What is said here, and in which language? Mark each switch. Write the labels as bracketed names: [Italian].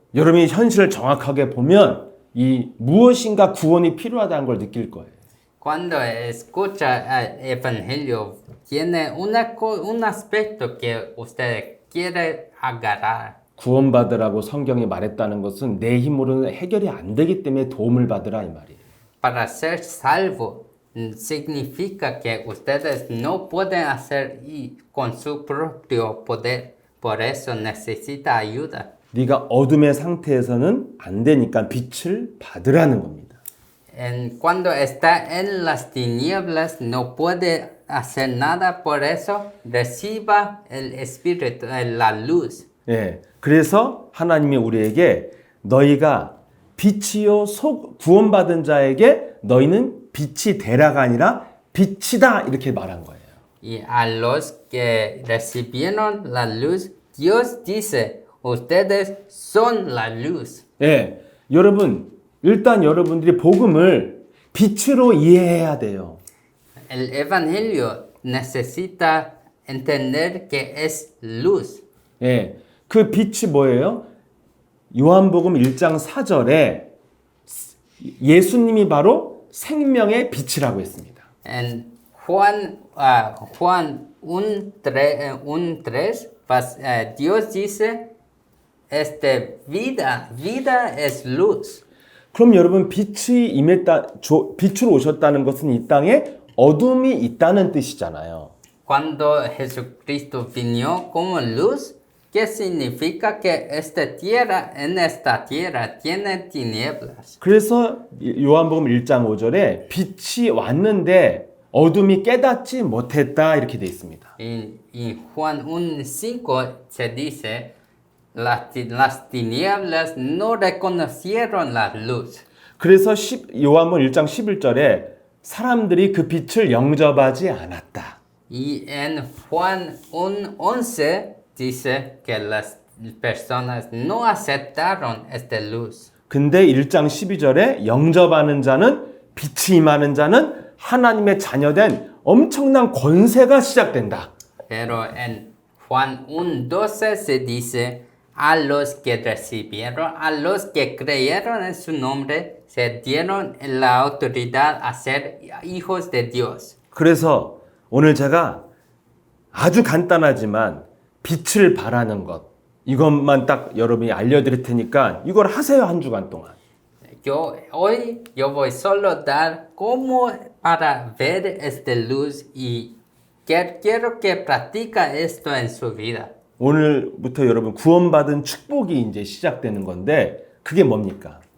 [Korean] 여러분이 현실을 정확하게 보면 이 무엇인가 구원이 필요하다는 걸 느낄 거예요. [Spanish] Cuando escucha el evangelio, tiene un aspecto que usted quiere agarrar. [Korean] 구원받으라고 성경이 말했다는 것은 내 힘으로는 해결이 안 되기 때문에 도움을 받으라 이 말이에요. [Spanish] Para ser salvo, significa que ustedes no pueden hacer y con su propio poder. Por eso necesita ayuda. [Korean] 네가 어둠의 상태에서는 안 되니까 빛을 받으라는 겁니다. [Spanish] Cuando está en las tinieblas no puede hacer nada, por eso reciba el Espíritu, la luz. [Korean] 예, 그래서 하나님이 우리에게 너희가 빛이요 구원받은 자에게 너희는 빛이 되라가 아니라 빛이다 이렇게 말한 거예요. [Spanish] Y a los que recibieron la luz, Dios dice, ustedes son la luz. [Korean] 예, 여러분 일단 여러분들이 복음을 빛으로 이해해야 돼요. [Spanish] El Evangelio necesita entender que es luz. [Korean] 예, 그 빛이 뭐예요? 요한복음 1장 4절에 예수님이 바로 생명의 빛이라고 했습니다. [Spanish] En Juan 1:3, Dios dice, vida es luz. [Korean] 그럼 여러분 빛이 빛으로 오셨다는 것은 이 땅에 어둠이 있다는 뜻이잖아요. [Spanish] Cuando Jesucristo vino como luz, ¿qué significa que en esta tierra tiene tinieblas? [Korean] 그래서 요한복음 1장 5절에 빛이 왔는데 어둠이 깨닫지 못했다 이렇게 돼 있습니다. [Spanish] En Juan 1:5 se dice, las tinieblas no reconocieron la luz. [Korean] 그래서 요한복음 1장 11절에 사람들이 그 빛을 영접하지 않았다. [Spanish] Y en Juan 1:11 dice que las personas no aceptaron esta luz. [Korean] 근데 1장 12절에 영접하는 자는 빛이 임하는 자는 하나님의 자녀된 엄청난 권세가 시작된다. [Spanish] Pero en Juan 1:12 se dice, a los que recibieron, a los que creyeron en su nombre, se dieron la autoridad a ser hijos de Dios. [Korean] 그래서 오늘 제가 아주 간단하지만 빛을 바라는 것 이것만 딱 여러분이 알려드릴 테니까 이걸 하세요 한 주간 동안. [Spanish] Hoy voy solo a dar cómo para ver esta luz y quiero que practica esto en su vida. [Korean] 오늘부터 여러분 구원받은 축복이 이제 시작되는 건데 그게 뭡니까?